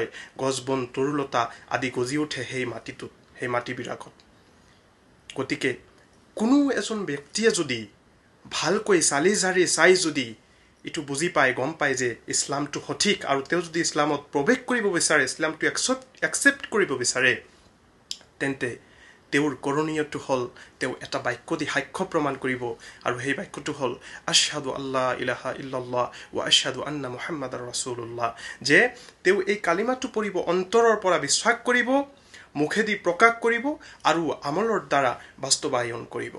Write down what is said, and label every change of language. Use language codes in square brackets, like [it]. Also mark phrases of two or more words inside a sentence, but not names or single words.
[as] গছ বন তৰুলতা আদি গজি উঠে সেই মাটিটোত সেই মাটিবিলাকত গতিকে কোনো এজন ব্যক্তিয়ে যদি ভালকৈ চালি জাৰি চাই যদি এটো বুজি পায় গম পায় যে ইছলামটো সঠিক আৰু তেওঁ যদি ইছলামত প্ৰৱেশ কৰিব বিচাৰে ইছলামটো একচেপ্ট কৰিব বিচাৰে তেন্তে তেওঁৰ করণীয়টো হল তেওঁ এটা বাক্য দি সাক্ষ্য প্ৰমাণ কৰিব আৰু সেই বাক্যটো হল [ar] أشهد ألا إله إلا الله وأشهد أن محمدا رسول الله [as] যে তেওঁ এই কালিমাটো পঢ়িব অন্তৰৰ পৰা বিশ্বাস কৰিব মুখেদি প্ৰকাশ কৰিব আৰু আমলৰ দ্বাৰা বাস্তৱায়ন কৰিব